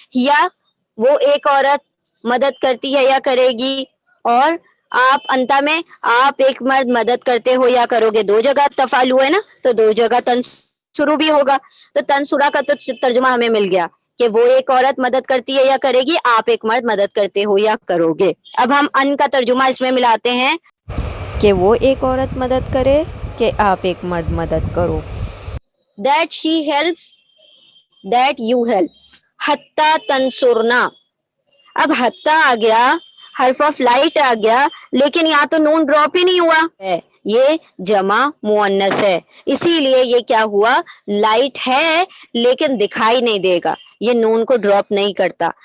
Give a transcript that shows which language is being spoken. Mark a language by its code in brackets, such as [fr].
[ur] ہیا وہ ایک عورت مدد کرتی ہے یا کرے گی، اور آپ انتا میں آپ ایک مرد مدد کرتے ہو یا کرو گے. دو جگہ تفعلو ہے نا، تو دو جگہ تنسرو بھی ہوگا. تو تنسورا کا تو ترجمہ ہمیں مل گیا کہ وہ ایک عورت مدد کرتی ہے یا کرے گی، آپ ایک مرد مدد کرتے ہو یا کرو گے. اب ہم ان کا ترجمہ اس میں ملاتے ہیں کہ وہ ایک عورت مدد کرے کہ آپ ایک مرد مدد کرو. [en] that she helps that you help. [ar] حتی تنصرنا. [ur] اب حتی آ گیا، حرف آف لائٹ آ گیا، لیکن یہاں تو نون ڈراپ ہی نہیں ہوا ہے، یہ جمع مؤنث ہے، اسی لیے یہ کیا ہوا؟ لائٹ ہے لیکن دکھائی نہیں دے گا، یہ نون کو ڈراپ نہیں کرتا.